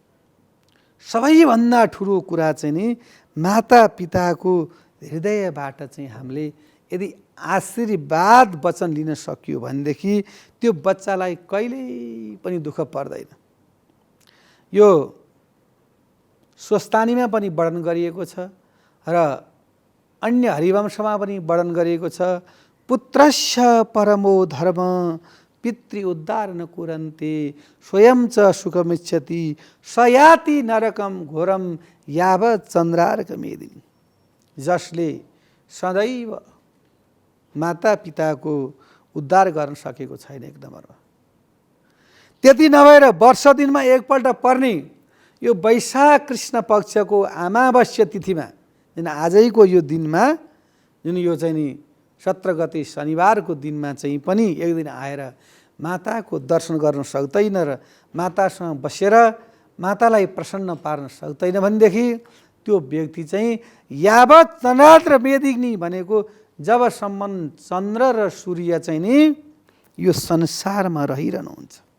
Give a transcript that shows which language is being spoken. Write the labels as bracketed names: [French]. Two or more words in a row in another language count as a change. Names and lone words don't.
[Nepali] सबैभन्दा ठुलो कुरा चाहिँ नि माता पिताको हृदयबाट चाहिँ हामीले यदि आशीर्वाद वचन लिन सकियो भनेदेखि त्यो बच्चालाई कहिल्यै पनि दुःख पर्दैन। यो स्वस्तानीमा पनि वर्णन गरिएको छ र अन्य हरिवंशमा पनि वर्णन गरिएको छ। [Sanskrit] पुत्रस्य परमो धर्म पितृ उद्धार न कुरन्ते स्वयं च सुखमिच्छति सयाति नरकम घोरम यावत चन्द्रार्कमेदिनी। [Nepali] जसले सदैव माता पिताको उद्धार गर्न सकेको छैन एक नम्बरमा, त्यति नभएर वर्ष दिनमा एकपल्ट पर्ने यो वैशाख कृष्ण पक्षको अमावस्या तिथिमा, जुन आजैको यो दिनमा, जुन यो चाहिँ नि 17 गते शनिबारको दिनमा चाहिँ पनि एक दिन आएर माताको दर्शन गर्न सक्दैन र मातासँग बसेर मातालाई प्रसन्न पार्न सक्दैन भनेदेखि त्यो व्यक्ति चाहिँ [Sanskrit] यावत चन्द्र मेदिनी [Nepali] भनेको जबसम्म चन्द्र र सूर्य चाहिँ नि यो संसारमा रहिरहनुहुन्छ।